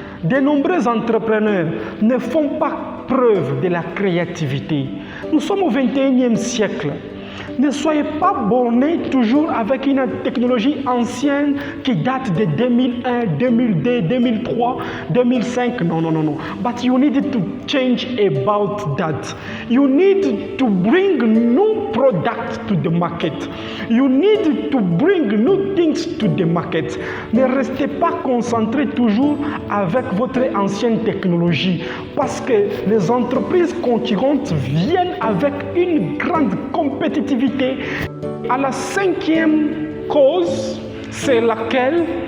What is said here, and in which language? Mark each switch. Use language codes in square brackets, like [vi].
[fr] De nombreux entrepreneurs ne font pas preuve de la créativité. Nous sommes au 21e siècle. Ne soyez pas bornés toujours avec une technologie ancienne qui date de 2001, 2002, 2003, 2005. Non. [en] But you need to change about that. You need to bring new products to the market. You need to bring new things to the market. [fr] Ne restez pas concentrés toujours avec votre ancienne technologie parce que les entreprises concurrentes viennent avec une grande compétitivité. À la cinquième cause, c'est laquelle?